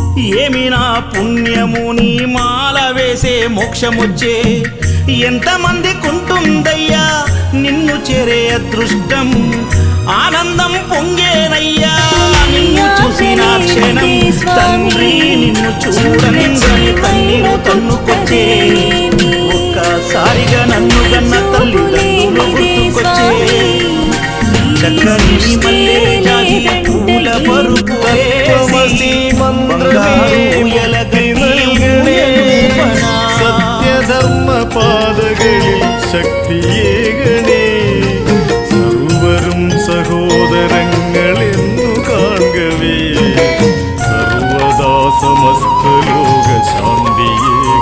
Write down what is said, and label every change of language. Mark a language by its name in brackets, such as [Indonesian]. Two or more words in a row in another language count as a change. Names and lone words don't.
[Telugu] ఏమి నా పుణ్యము నీ మాల వేసే మోక్షమొచ్చే ఎంతమందికుంటుందయ్యా నిన్ను చేరే అదృష్టం ఆనందం పొంగేనయ్యా నిన్ను చూసిన క్షణం తండ్రి నిన్ను చూడంగానే కన్నీరు తన్నుకొచ్చే ఒక్కసారిగా నన్ను గన్న తల్లిదండ్రులు గుర్తుకొచ్చే చక్కని మల్లె జాజి పూల పరుపు [Malayalam] സത്യധർമ്മ പാതകളിൽ ശക്തിയേകണേ സർവരും സഹോദരങ്ങളെന്നു കാണവേ സർവദാ സമസ്ത ലോക ശാന്തിയേ